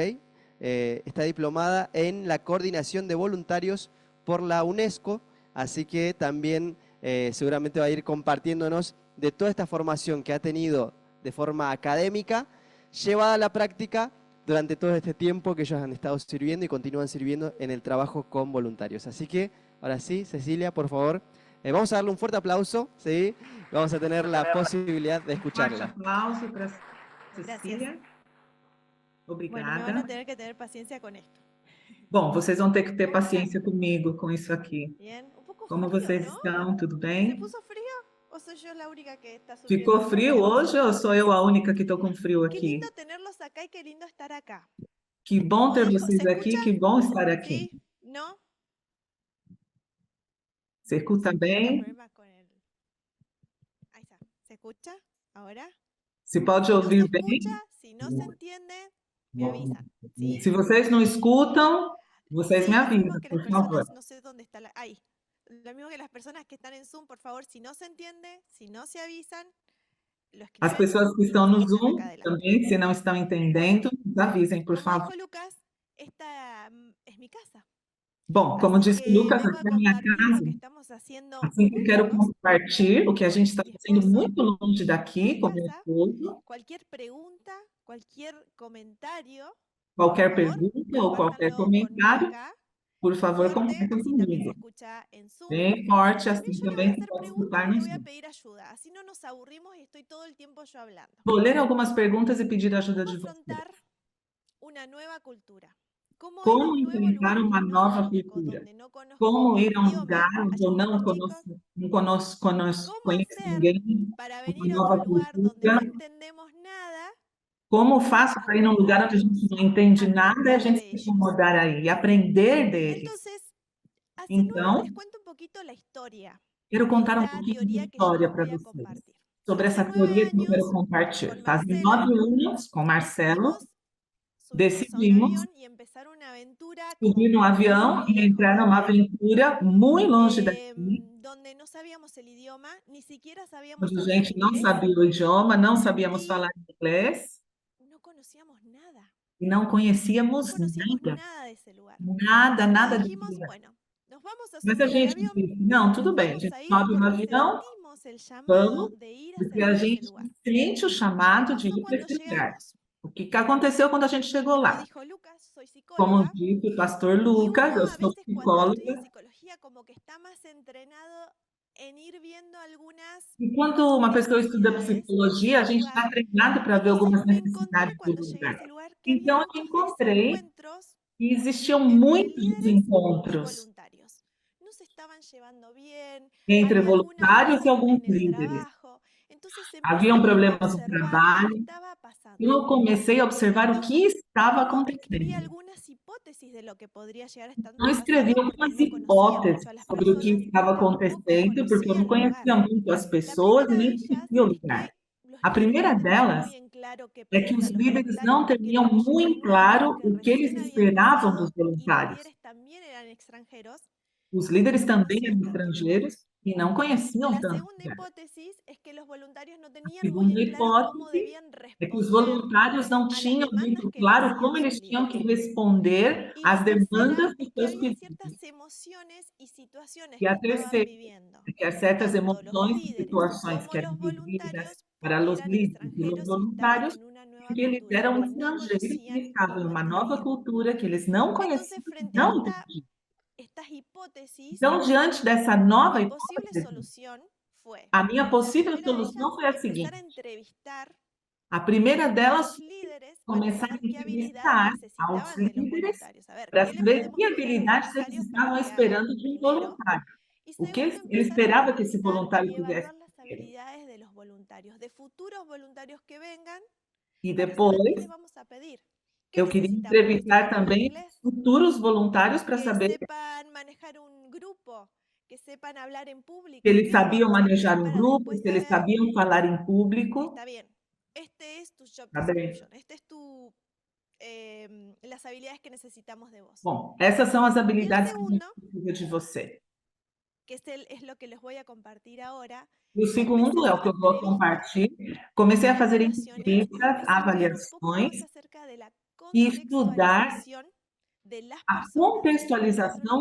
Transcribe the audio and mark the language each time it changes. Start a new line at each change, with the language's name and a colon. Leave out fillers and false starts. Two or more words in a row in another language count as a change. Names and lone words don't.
Spanish: Está diplomada en la coordinación de voluntarios por la UNESCO, así que también seguramente va a ir compartiéndonos de toda esta formación que ha tenido de forma académica, llevada a la práctica durante todo este tiempo que ellos han estado sirviendo y continúan sirviendo en el trabajo con voluntarios. Así que, ahora sí, Cecilia, por favor, vamos a darle un fuerte aplauso, ¿sí? Vamos a tener la posibilidad de
Portuguese: Forte
Spanish: escucharla.
Portuguese: aplauso para
Spanish: Gracias.
Portuguese: Cecília.
Spanish: Bueno, me van
Portuguese: Obrigada.
Spanish: a tener que tener paciencia con esto.
Portuguese: Bom, vocês vão ter que ter
Spanish: ¿Cómo están?
Portuguese: paciência comigo com isso aqui.
Spanish: Bien, un poco
Portuguese: Como
Spanish: frío,
Portuguese: vocês
Spanish: ¿no?
Portuguese: estão? Tudo
Spanish: ¿Se
Portuguese: bem?
Spanish: puso frío o soy yo la única que está sufriendo
Portuguese: Ficou
Spanish: un
Portuguese: frio
Spanish: poco?
Portuguese: hoje ou sou eu a única que estou com frio
Spanish: Qué
Portuguese: aqui?
Spanish: lindo tenerlos acá y qué lindo estar acá.
Portuguese: Que bom ter
Spanish: ¿Se
Portuguese: vocês aqui,
Spanish: escucha?
Portuguese: que bom estar aqui.
Spanish: ¿Sí? ¿No?
Portuguese: Você escuta
Spanish: Tengo
Portuguese: bem?
Spanish: problemas con el... Ahí está. ¿Se escucha? ¿Ahora?
Portuguese: Se pode
Spanish: Si no se
Portuguese: ouvir
Spanish: escucha,
Portuguese: bem?
Spanish: si no se entiende, me avisan. ¿Sí?
Portuguese: Se vocês não escutam, vocês
Spanish: Sí,
Portuguese: me
Spanish: lo mismo
Portuguese: avisam,
Spanish: que las
Portuguese: por favor.
Spanish: personas, no sé dónde está la... Ahí. Lo mismo que las personas que están en Zoom, por favor, si no se entiende, si no se avisan, lo
Portuguese: As
Spanish: escriben
Portuguese: pessoas que
Spanish: y
Portuguese: estão
Spanish: se
Portuguese: no
Spanish: quejan acá
Portuguese: Zoom
Spanish: adelante.
Portuguese: também, se não estão entendendo, nos avisem, por
Spanish: Como
Portuguese: favor.
Spanish: dijo Lucas, esta es mi casa.
Portuguese: Bom, como
Spanish: Así
Portuguese: disse o
Spanish: que
Portuguese: Lucas,
Spanish: vengo a
Portuguese: aqui é a minha
Spanish: compartir lo
Portuguese: casa.
Spanish: que estamos haciendo
Portuguese: Assim que eu
Spanish: muy
Portuguese: quero
Spanish: lejos.
Portuguese: compartilhar o que a gente está
Spanish: Mi
Portuguese: fazendo
Spanish: esposo,
Portuguese: muito longe daqui,
Spanish: mi
Portuguese: com meu
Spanish: casa,
Portuguese: esposo.
Spanish: cualquier pregunta, cualquier comentario,
Portuguese: Qualquer
Spanish: por favor,
Portuguese: pergunta ou qualquer
Spanish: compártanlo conmigo
Portuguese: comentário,
Spanish: acá.
Portuguese: por favor,
Spanish: Fuerte,
Portuguese: comentem
Spanish: así también se
Portuguese: comigo.
Spanish: escucha en Zoom.
Portuguese: Bem forte,
Spanish: Y también
Portuguese: assim
Spanish: yo le voy a
Portuguese: também se
Spanish: hacer
Portuguese: pode
Spanish: preguntas
Portuguese: escutar
Spanish: y
Portuguese: no
Spanish: le voy a
Portuguese: Zoom.
Spanish: pedir ayuda. Así no nos aburrimos y estoy todo el tiempo yo hablando.
Portuguese: Vou ler algumas perguntas e pedir a ajuda
Spanish: ¿Cómo
Portuguese: de vocês.
Spanish: afrontar una nueva cultura? ¿Cómo ir a
Portuguese: Como
Spanish: un nuevo
Portuguese: enfrentar
Spanish: lugar que
Portuguese: uma
Spanish: no
Portuguese: nova
Spanish: conozco,
Portuguese: cultura?
Spanish: donde no conozco
Portuguese: Como
Spanish: el
Portuguese: ir a um lugar
Spanish: idioma?
Portuguese: onde
Spanish: Allá
Portuguese: eu
Spanish: están
Portuguese: não
Spanish: los chicos. ¿Cómo
Portuguese: conheço
Spanish: hacer
Portuguese: ninguém,
Spanish: para
Portuguese: uma
Spanish: venir a otro
Portuguese: nova
Spanish: lugar donde
Portuguese: cultura?
Spanish: no entendemos nada
Portuguese: Como faço para ir num lugar onde a gente
Spanish: acomodarnos,
Portuguese: não entende nada e a
Spanish: aprender
Portuguese: gente
Spanish: de
Portuguese: se
Spanish: ellos?
Portuguese: acomodar aí, e aprender deles?
Spanish: Entonces, hace 9
Portuguese: Então,
Spanish: les cuento un poquito la historia
Portuguese: quero
Spanish: de
Portuguese: contar um
Spanish: esta
Portuguese: pouquinho de
Spanish: teoría que yo
Portuguese: história
Spanish: les
Portuguese: para
Spanish: voy a
Portuguese: vocês,
Spanish: compartir.
Portuguese: sobre
Spanish: Hace
Portuguese: essa
Spanish: 9
Portuguese: teoria que eu quero
Spanish: años,
Portuguese: compartilhar.
Spanish: con
Portuguese: Fazem
Spanish: Marcelo,
Portuguese: 9 anos, com Marcelo,
Spanish: decidimos subirnos a un
Portuguese: decidimos
Spanish: avión y empezar una aventura
Portuguese: subir
Spanish: como
Portuguese: no
Spanish: muy
Portuguese: avião e
Spanish: lejos
Portuguese: entrar
Spanish: de
Portuguese: numa
Spanish: acá,
Portuguese: aventura muito longe daqui,
Spanish: donde no sabíamos el idioma, ni siquiera sabíamos
Portuguese: onde a
Spanish: hablar
Portuguese: gente não
Spanish: inglés
Portuguese: sabia o idioma, não sabíamos
Spanish: y
Portuguese: falar inglês
Spanish: no conocíamos nada.
Portuguese: e não
Spanish: No
Portuguese: conhecíamos
Spanish: conocíamos
Portuguese: nada,
Spanish: nada de esse lugar.
Portuguese: nada,
Spanish: Entonces
Portuguese: nada de
Spanish: dijimos,
Portuguese: lugar.
Spanish: bueno, nos vamos a
Portuguese: Mas a
Spanish: subir al
Portuguese: gente
Spanish: avión,
Portuguese: disse, não, tudo bem, a
Spanish: vamos
Portuguese: gente
Spanish: a ir
Portuguese: sobe no
Spanish: porque
Portuguese: avião,
Spanish: sentimos el llamado
Portuguese: vamos,
Spanish: de ir a
Portuguese: porque a
Spanish: servir ese
Portuguese: gente
Spanish: lugar.
Portuguese: sente o
Spanish: ¿Qué
Portuguese: chamado de
Spanish: pasó
Portuguese: ir para
Spanish: cuando
Portuguese: esse lugar.
Spanish: llegamos?
Portuguese: O que que aconteceu quando a gente chegou
Spanish: Como
Portuguese: lá?
Spanish: dijo Lucas, soy
Portuguese: Como
Spanish: psicóloga
Portuguese: disse o pastor
Spanish: y
Portuguese: Lucas,
Spanish: uno
Portuguese: eu
Spanish: a
Portuguese: sou
Spanish: veces cuando estudia
Portuguese: psicóloga,
Spanish: psicología como que está más entrenado en ir viendo algunas
Portuguese: e quando uma pessoa estuda
Spanish: necesidades
Portuguese: psicologia, a
Spanish: del
Portuguese: gente
Spanish: lugar.
Portuguese: está treinado para ver
Spanish: Entonces
Portuguese: algumas
Spanish: me encontré
Portuguese: necessidades do
Spanish: cuando llegué a
Portuguese: lugar.
Spanish: ese lugar que había
Portuguese: Então, eu
Spanish: muchos
Portuguese: encontrei
Spanish: desencuentros
Portuguese: que existiam
Spanish: entre
Portuguese: muitos
Spanish: líderes y
Portuguese: desencontros
Spanish: voluntarios. No se estaban llevando bien,
Portuguese: entre
Spanish: había algunas
Portuguese: voluntários e
Spanish: cosas
Portuguese: alguns
Spanish: en el
Portuguese: líderes.
Spanish: trabajo. Entonces empecé
Portuguese: Haviam
Spanish: como a
Portuguese: problemas no
Spanish: observar qué
Portuguese: trabalho,
Spanish: estaba
Portuguese: e
Spanish: pasando.
Portuguese: eu comecei a observar o
Spanish: Yo
Portuguese: que estava
Spanish: escribí
Portuguese: acontecendo.
Spanish: algunas hipótesis de lo que podría llegar a estar
Portuguese: Eu escrevi
Spanish: pasando porque
Portuguese: algumas
Spanish: no conocía
Portuguese: hipóteses
Spanish: mucho a las
Portuguese: sobre o que
Spanish: personas
Portuguese: estava
Spanish: y tampoco
Portuguese: acontecendo, porque eu
Spanish: conocía
Portuguese: não
Spanish: el lugar.
Portuguese: conhecia muito as
Spanish: La
Portuguese: pessoas e
Spanish: primera de
Portuguese: nem
Spanish: ellas
Portuguese: conhecia o
Spanish: es
Portuguese: lugar.
Spanish: que los
Portuguese: A
Spanish: líderes
Portuguese: primeira
Spanish: no tenían
Portuguese: delas
Spanish: muy en claro qué
Portuguese: é que
Spanish: pedirle a
Portuguese: os
Spanish: los
Portuguese: líderes
Spanish: voluntarios
Portuguese: não
Spanish: porque
Portuguese: tinham
Spanish: éramos gente
Portuguese: muito
Spanish: nueva
Portuguese: claro
Spanish: que
Portuguese: o que eles
Spanish: recién había
Portuguese: esperavam dos
Spanish: empezado y los
Portuguese: voluntários.
Spanish: líderes también eran extranjeros.
Portuguese: Os líderes também eram
Spanish: Conocían
Portuguese: estrangeiros e não conheciam
Spanish: La
Portuguese: tanto
Spanish: segunda
Portuguese: lugar.
Spanish: hipótesis es que los voluntarios no
Portuguese: A
Spanish: tenían muy
Portuguese: segunda
Spanish: en claro cómo
Portuguese: hipótese
Spanish: debían
Portuguese: é que os
Spanish: responder
Portuguese: voluntários não
Spanish: a las
Portuguese: tinham
Spanish: demandas
Portuguese: muito
Spanish: que le
Portuguese: claro
Spanish: hacían
Portuguese: como
Spanish: sus
Portuguese: eles tinham que
Spanish: líderes.
Portuguese: responder
Spanish: Y
Portuguese: às
Spanish: la tercera
Portuguese: demandas dos
Spanish: es que
Portuguese: seus
Spanish: habían
Portuguese: pedidos.
Spanish: ciertas emociones y situaciones
Portuguese: E
Spanish: que
Portuguese: a
Spanish: estaban
Portuguese: terceira
Spanish: viviendo,
Portuguese: é que há certas
Spanish: tanto los
Portuguese: emoções e
Spanish: líderes
Portuguese: situações
Spanish: como
Portuguese: que eram
Spanish: los
Portuguese: vividas
Spanish: voluntarios,
Portuguese: para
Spanish: porque
Portuguese: os
Spanish: eran
Portuguese: líderes e os
Spanish: extranjeros y estaban
Portuguese: voluntários,
Spanish: en una nueva
Portuguese: porque eles
Spanish: cultura
Portuguese: eram
Spanish: que no
Portuguese: estrangeiros e
Spanish: conocían
Portuguese: estavam em
Spanish: como
Portuguese: uma nova
Spanish: entender.
Portuguese: cultura que eles não conheciam,
Spanish: Entonces, frente a
Portuguese: não entendiam.
Spanish: estas hipótesis,
Portuguese: Então, diante dessa nova
Spanish: mi posible
Portuguese: hipótese,
Spanish: solución fue,
Portuguese: a minha
Spanish: la
Portuguese: possível
Spanish: primera de ellas,
Portuguese: solução foi a
Spanish: empezar a
Portuguese: seguinte:
Spanish: entrevistar
Portuguese: a primeira
Spanish: a
Portuguese: delas
Spanish: los líderes para
Portuguese: começar a
Spanish: saber qué habilidades
Portuguese: entrevistar aos
Spanish: necesitaban de los
Portuguese: líderes
Spanish: voluntarios. A ver,
Portuguese: para
Spanish: ¿qué le
Portuguese: saber
Spanish: podemos
Portuguese: que
Spanish: pedir a los
Portuguese: habilidades eles
Spanish: voluntarios para
Portuguese: estavam
Spanish: que hagan?
Portuguese: esperando de um
Spanish: Primero.
Portuguese: voluntário.
Spanish: Y
Portuguese: O que
Spanish: segundo,
Portuguese: ele
Spanish: empezar a
Portuguese: esperava que esse
Spanish: entrevistar
Portuguese: voluntário
Spanish: y
Portuguese: fizesse
Spanish: evaluar las
Portuguese: primeiro.
Spanish: habilidades de los voluntarios, de futuros voluntarios que vengan,
Portuguese: E
Spanish: para saber qué les
Portuguese: depois,
Spanish: vamos a pedir. ¿Qué
Portuguese: eu queria
Spanish: necesitamos? Que
Portuguese: entrevistar
Spanish: sepan hablar
Portuguese: também
Spanish: inglés,
Portuguese: futuros voluntários para
Spanish: que
Portuguese: saber
Spanish: sepan manejar un grupo, que sepan hablar en público.
Portuguese: se eles
Spanish: ¿Qué es lo que
Portuguese: sabiam
Spanish: vamos a pedir
Portuguese: manejar um
Spanish: para
Portuguese: grupo,
Spanish: después
Portuguese: se eles
Spanish: saber?
Portuguese: sabiam falar em público.
Spanish: Está bien, este es tu job
Portuguese: Tá bem.
Spanish: description, este es las habilidades que necesitamos de vos.
Portuguese: Bom, essas são as
Spanish: Y el
Portuguese: habilidades que a gente
Spanish: segundo,
Portuguese: precisa de você.
Spanish: que es lo que les voy a compartir ahora,
Portuguese: E o
Spanish: empecé a
Portuguese: segundo é o
Spanish: hacer
Portuguese: que eu vou
Spanish: entrevistas
Portuguese: compartilhar. Comecei a fazer
Spanish: evaluaciones y
Portuguese: entrevistas,
Spanish: empecé a estudiar un poco
Portuguese: avaliações
Spanish: más acerca de la
Portuguese: e estudar
Spanish: contextualización de las
Portuguese: a
Spanish: personas que están en otro
Portuguese: contextualização